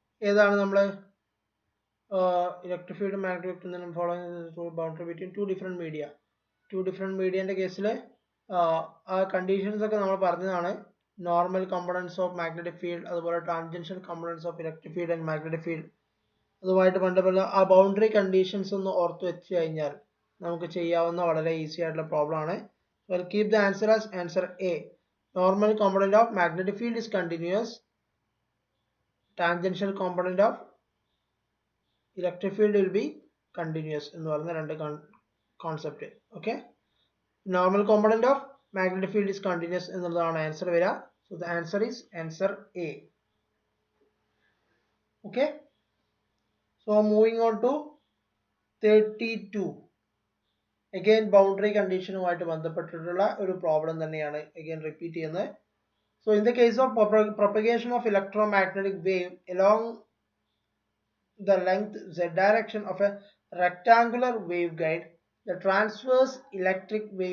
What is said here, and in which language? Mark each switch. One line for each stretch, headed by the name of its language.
Malayalam: ഏതാണ് നമ്മൾ
English: Electric field magnetic following boundary between two different media. Two different മീഡിയന്റെ കേസിൽ
Malayalam: ആ കണ്ടീഷൻസ് ഒക്കെ നമ്മൾ പറഞ്ഞതാണ്.
English: normal components of magnetic field,
Malayalam: അതുപോലെ
English: tangential components of electric field and magnetic field,
Malayalam: അതുമായിട്ട് ബന്ധപ്പെട്ട ആ ബൗണ്ടറി കണ്ടീഷൻസ് ഒന്ന് ഓർത്ത് വെച്ച് കഴിഞ്ഞാൽ നമുക്ക് ചെയ്യാവുന്ന വളരെ ഈസി ആയിട്ടുള്ള പ്രോബ്ലം ആണ്.
English: Well, keep the answer as answer A. Normal component of magnetic field is continuous. Tangential component of electric field will be continuous
Malayalam: എന്ന് പറയുന്ന രണ്ട് concept.
English: okay, normal component of magnetic field is continuous
Malayalam: എന്നുള്ളതാണ് answer വരിക.
English: So the answer is answer A. Okay, so moving on to 32.
Malayalam: Again boundary കണ്ടീഷനുമായിട്ട് ബന്ധപ്പെട്ടിട്ടുള്ള ഒരു problem തന്നെയാണ് again repeat ചെയ്യുന്നത്.
English: So in the case of propagation of electromagnetic wave along the length z direction of a rectangular waveguide, the transverse electric